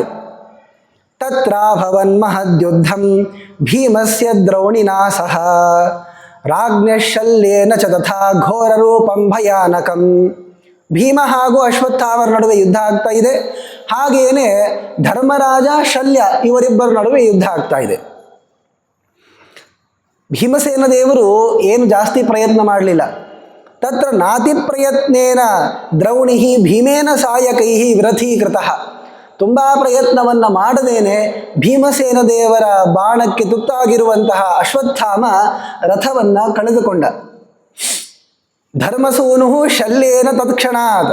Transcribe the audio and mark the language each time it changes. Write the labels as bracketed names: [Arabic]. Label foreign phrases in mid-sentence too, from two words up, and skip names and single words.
[Sanskrit] ತತ್ರಾಭವನ್ ಮಹದ್ಯುದ್ಧಂ ಭೀಮಸ್ಯ ದ್ರೌಣಿನಾ ಸಹ ರಾಜ್ಞಶಲ್ಯೇನ ಚ ತಥಾ ಘೋರ ರೂಪಂ ಭಯಾನಕಂ. [Kannada] ಭೀಮ ಹಾಗೂ ಅಶ್ವತ್ಥಾಮರ ನಡುವೆ ಯುದ್ಧ ಆಗ್ತಾ ಇದೆ. ಹಾಗೆಯೇ ಧರ್ಮರಾಜ ಶಲ್ಯ ಇವರಿಬ್ಬರ ನಡುವೆ ಯುದ್ಧ ಆಗ್ತಾ ಇದೆ. ಭೀಮಸೇನ ದೇವರು ಏನು ಜಾಸ್ತಿ ಪ್ರಯತ್ನ ಮಾಡಲಿಲ್ಲ. [Sanskrit] ತತ್ರ ನಾತಿ ಪ್ರಯತ್ನೇನ ದ್ರೌಣಿ ಭೀಮೇನ ಸಾಯಕೈ ವಿರಥೀಕೃತಃ. [Kannada] ತುಂಬ ಪ್ರಯತ್ನವನ್ನು ಮಾಡದೇನೆ ಭೀಮಸೇನ ದೇವರ ಬಾಣಕ್ಕೆ ತುತ್ತಾಗಿರುವಂತಹ ಅಶ್ವತ್ಥಾಮ ರಥವನ್ನು ಕಳೆದುಕೊಂಡ. [Sanskrit] ಧರ್ಮಸೂನು ಶಲ್ಯೇನ ತತ್ಕ್ಷಣಾತ್.